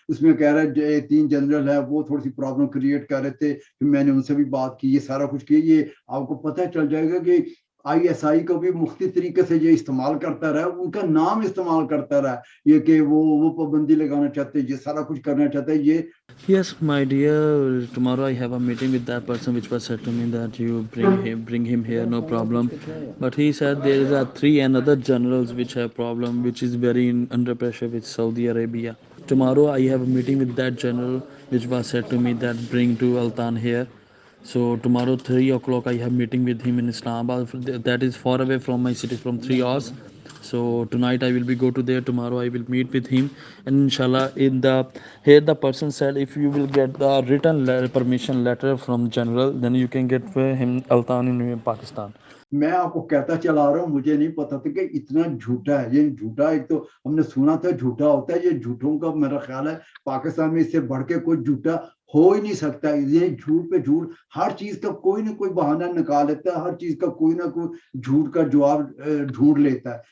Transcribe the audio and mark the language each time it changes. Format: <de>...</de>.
<hi>उसमें कह रहा है 3 जनरल है वो थोड़ी सी प्रॉब्लम क्रिएट कर रहे थे, फिर मैंने उनसे भी बात की, ये सारा कुछ किया। ये आपको पता चल जाएगा कि ISI को भी मुख्तलिफ तरीके से ये इस्तेमाल करता रहा, उनका नाम इस्तेमाल करता रहा, ये कि वो पाबंदी लगाना चाहते हैं, ये सारा कुछ करना चाहते हैं। ये</hi> <en>Yes, my dear, tomorrow I have a meeting with that person which was said to me that you bring him here, no problem. But he said there are 3 another generals which have problem, which is very under pressure with Saudi Arabia. Tomorrow I have a meeting with that general which was said to me that bring to Altan here. So tomorrow 3 o'clock I have meeting with him in Islamabad. That is far away from my city, from 3 hours. So tonight I will be go to there. Tomorrow I will meet with him, and inshallah here the person said if you will get the written permission letter from general, then you can get him Altan in Pakistan.</en> <hi>मैं आपको कहता चला रहा हूँ, मुझे नहीं पता था कि इतना झूठा है। ये झूठा, एक तो हमने सुना था झूठा होता है, ये झूठों का मेरा ख्याल है पाकिस्तान में इससे बढ़ के कोई झूठा हो ही नहीं सकता। ये झूठ पे झूठ, हर चीज का कोई ना कोई बहाना निकाल लेता है, हर चीज का कोई ना कोई झूठ का जवाब ढूंढ लेता है।</hi>